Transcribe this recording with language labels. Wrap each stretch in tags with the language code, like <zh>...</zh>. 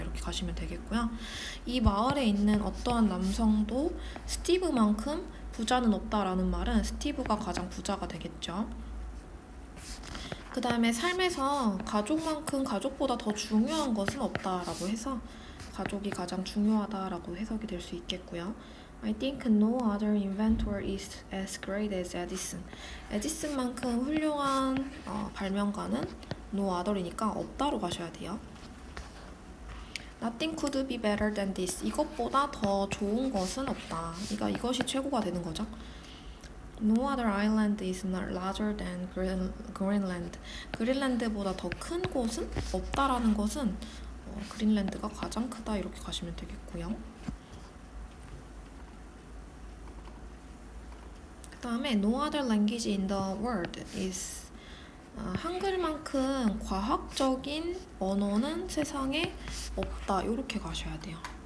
<ko>이렇게 가시면 되겠고요. 이 마을에 있는 어떠한 남성도 스티브만큼 부자는 없다라는 말은 스티브가 가장 부자가 되겠죠. 그 다음에 삶에서 가족만큼 가족보다 더 중요한 것은 없다라고 해서 가족이 가장 중요하다라고 해석이 될 수 있겠고요.</ko> <en>I think no other inventor is as great as Edison.</en> <ko>에디슨만큼 훌륭한 발명가는 no other이니까 없다로 가셔야 돼요.</ko> <en>Nothing could be better than this.</en> <ko>이것보다 더 좋은 것은 없다. 그러니까 이것이 최고가 되는 거죠.</ko> <en>No other island is not larger than Greenland.</en> <ko>그린란드보다 더 큰 곳은 없다라는 것은 그린란드가 가장 크다 이렇게 가시면 되겠고요. 그 다음에</ko> <en>No other language in the world is</en> <ko>한글만큼 과학적인 언어는 세상에 없다 이렇게 가셔야 돼요.</ko>